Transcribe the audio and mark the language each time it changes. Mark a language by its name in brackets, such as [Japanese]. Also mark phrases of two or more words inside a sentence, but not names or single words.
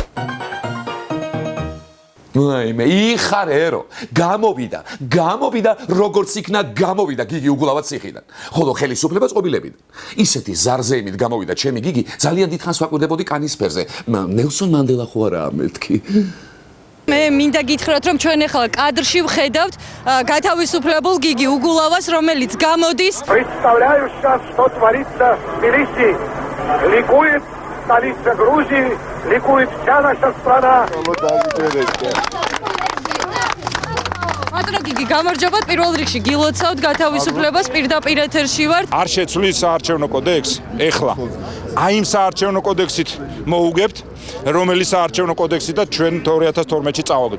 [Georgian] მე იხარერო, გამოვიდა, როგორც იქნა გამოვიდა გიგი უგულავად ციხიდან. ხოლო ხელისუფლება წყობილებიდან. ისეთი ზარზეიმით გამოვიდა ჩემი გიგი, ძალიან დიდხანს ვაკვირდებოდი კანის ფერზე. ნელსონ მანდელა ხო არაა მეთქი? მე მინდა გითხრათ, რომ ჩვენ ახლა კადრში ვხედავთ გათავისუფლებულ გიგი უგულავას, რომელიც გამოდის. [Russian] Представляю сейчас, что творится в Тбилиси. Ликует столица Грузии, ликует вся наша страна. [Georgian] გიგი გამარჯობათ, პირველ რიგში გილოცავთ გათავისუფლებას, პირდაპირ ეთერში ვართ. არ შეცვლის საარჩევნო კოდექსს, ეხლა. აი იმ საარჩევნო კოდექსით მოუგებთ, რომელიც საარჩევნო კოდექსიდან ჩვენ 2012-ში წავაგდით.